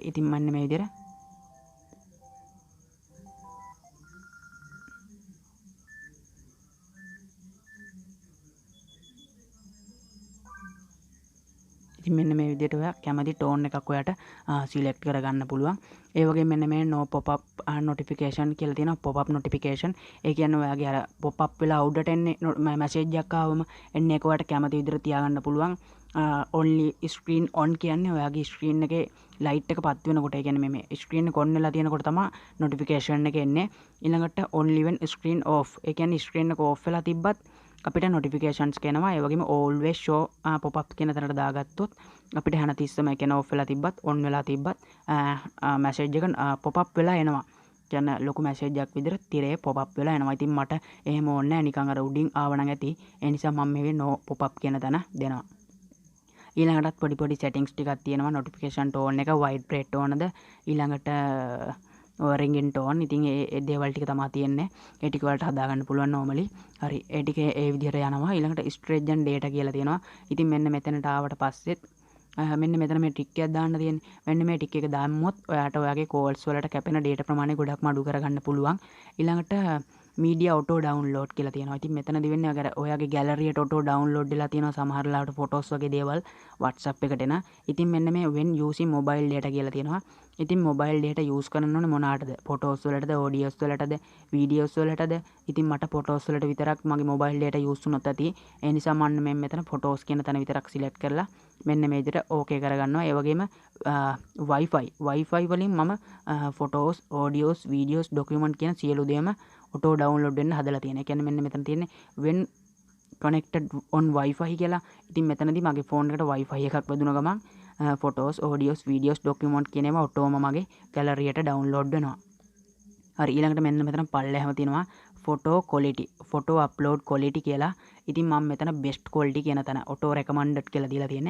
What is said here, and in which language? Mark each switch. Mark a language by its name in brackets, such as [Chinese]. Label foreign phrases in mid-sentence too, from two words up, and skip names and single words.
[Sinhala] ඉතින් මෙන්න මේ විදිහට මෙන්න මේ විදිහට ඔයා කැමති ටෝන් එකක් ඔයාට සිලෙක්ට් කරගන්න පුළුවන්. ඒ වගේම මෙන්න මේ [English] no pop up notification [Sinhala] කියලා තියෙනවා. [English] pop up notification. [Sinhala] ඒ කියන්නේ ඔයාගේ අර [English] pop up [Sinhala] වෙලා උඩට එන්නේ මැසේජ් එකක් ආවම එන්නේ ඒක ඔයාට කැමති විදිහට තියාගන්න පුළුවන්. [English] only screen on [Sinhala] කියන්නේ ඔයාගේ screen එකේ light එක පත් වෙනකොට ඒ කියන්නේ මේ screen එක on වෙලා තියෙනකොට තමයි notification එක එන්නේ. [English] ඊළඟට only when screen off. [Sinhala] ඒ කියන්නේ screen එක off වෙලා තිබ්බත් අපිට notifications කියනවා. ඒ වගේම [English] always show pop up [Sinhala] කියන තැනට දාගත්තොත් අපිට හැමතිස්සම ඒ කියන්නේ off වෙලා තිබ්බත් on වෙලා තිබ්බත් message එක [English] pop up [Sinhala] වෙලා එනවා. කියන ලොකු මැසේජ් එකක් විදිහට තිරේ [English] pop up [Sinhala] වෙලා එනවා. ඉතින් මට එහෙම ඕනේ නැහැ. නිකන් අර උඩින් ආවනම් ඇති. ඒ නිසා මම මේ [English] no pop up [Sinhala] කියන තැන දෙනවා. ඊළඟටත් පොඩි settings ටිකක් තියෙනවා. [English] notification tone [Sinhala] එක vibrate ඕනද ඊළඟට [English] ringing tone. [Sinhala] ඉතින් ඒ දේවල් ටික තමයි තියෙන්නේ. ඒ ටික වලට හදා ගන්න පුළුවන් normally. හරි. ඒ ටික ඒ විදිහට යනවා. ඊළඟට [English] storage and data [Sinhala] කියලා තියෙනවා. ඉතින් මෙන්න මෙතනට ආවට පස්සෙත් මෙන්න මෙතන මේ ටික් එකක් දාන්න තියෙන්නේ. මෙන්න මේ ටික් එක දාන්නොත් ඔයාට ඔයාගේ calls වලට කැපෙන data ප්‍රමාණය ගොඩක්ම අඩු කරගන්න පුළුවන්. ඊළඟට [English] media auto download [Sinhala] කියලා තියෙනවා. ඉතින් මෙතනදි වෙන්නේ ඔයාගේ gallery එකට [English] auto download [Sinhala] වෙලා තියෙනවා සමහර ලාවට photos වගේ දේවල් WhatsApp එකට එන. ඉතින් මෙන්න මේ [English] when using mobile data [Sinhala] කියලා තියෙනවා. ඉතින් [English] mobile data use [Sinhala] කරන්න ඕනේ මොනකටද? photos වලටද, audios වලටද, videos වලටද? ඉතින් මට photos වලට විතරක් මගේ [English] mobile data use [Sinhala] වුණොත් ඇති. ඒ නිසා මම මෙතන photos කියන තැන විතරක් select කරලා මෙන්න මේ විදිහට okay කරගන්නවා. ඒ වගේම wifi වලින් මම [English] photos, audios, videos, document [Sinhala] කියන සියලු දේම [English] auto download [Sinhala] වෙන්න හදලා තියෙනවා. ඒ කියන්නේ මෙන්න මෙතන තියෙන්නේ [English] when connected on wifi [Sinhala] කියලා. ඉතින් මෙතනදී මගේ phone එකට wifi එකක් වැදුන ගමන් [English] photos, audios, videos, document [Sinhala] කියන ඒවා ඔටෝම මගේ gallery එකට download වෙනවා. හරි. ඊළඟට මෙන්න මෙතන පල්ලෙහාම තියෙනවා [English] photo quality, photo upload quality [Sinhala] කියලා. ඉතින් මම මෙතන [English] best quality [Sinhala] කියන තැන [English] auto recommended [Sinhala] කියලා දීලා තියෙන්නේ.